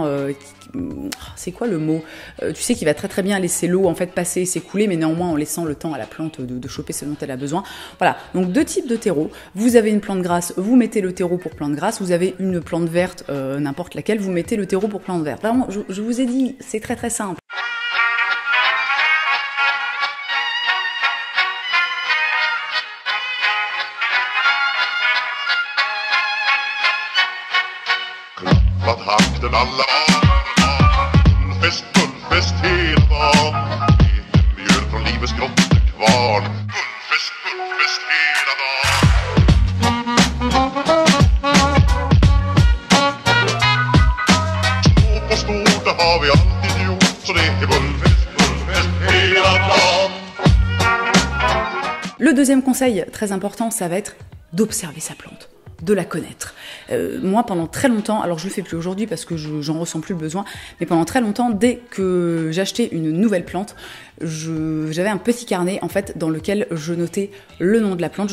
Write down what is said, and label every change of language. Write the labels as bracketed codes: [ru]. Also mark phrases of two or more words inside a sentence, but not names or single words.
[fr] c'est quoi le mot tu sais, qui va très très bien laisser l'eau en fait passer et s'écouler, mais néanmoins en laissant le temps à la plante de choper ce dont elle a besoin. Voilà, donc deux types de terreau. Vous avez une plante grasse, vous mettez le terreau pour plante grasse. Vous avez une plante verte, n'importe laquelle, vous mettez le terreau pour plante verte. Vraiment, je vous ai dit, c'est très très simple. [sv] Takten alla Gullfest hela dagen Mjöl från livets grottekvarn Gullfest hela dagen Små på stort, det har vi alltid gjort Så det är Gullfest hela dagen. [fr] Le deuxième conseil très important, ça va être d'observer sa plante, de la connaître. Moi, pendant très longtemps, alors je le fais plus aujourd'hui parce que j'en ressens plus le besoin, mais pendant très longtemps, dès que j'achetais une nouvelle plante, j'avais un petit carnet en fait dans lequel je notais le nom de la plante.